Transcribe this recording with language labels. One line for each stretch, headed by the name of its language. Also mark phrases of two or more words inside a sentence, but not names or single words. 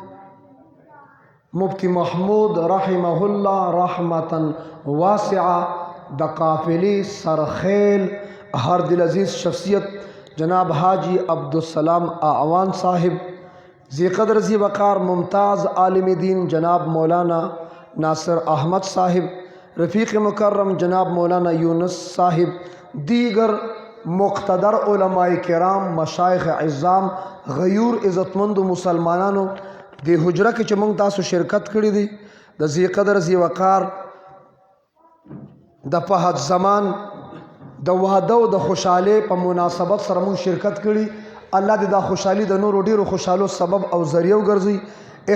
Pashto: مفتی محمود
Arabic: رحمہ اللہ رحمتا واسعہ،
Pashto: دا قافلی سرخیل، ہر دل عزیز شخصیت جناب حاجی عبدالسلام اعوان صاحب، ذی قدر ذی وقار ممتاز عالم دین جناب مولانا ناصر احمد صاحب، رفیق مکرم جناب مولانا یونس صاحب، دیگر مقتدر علماء کرام، مشایخ عظام، غیور عزتمند مسلمانانو دی حجرہ کې چې موږ تاسو شرکت کړی دی د ذی قدر ذی وقار د فهد زمان د واده او د خوشحالۍ په مناسبت سره موږ شرکت کړی. الله دې دا خوشحالي د نورو ډیرو خوشحالو سبب او ذریعہ وګرځي.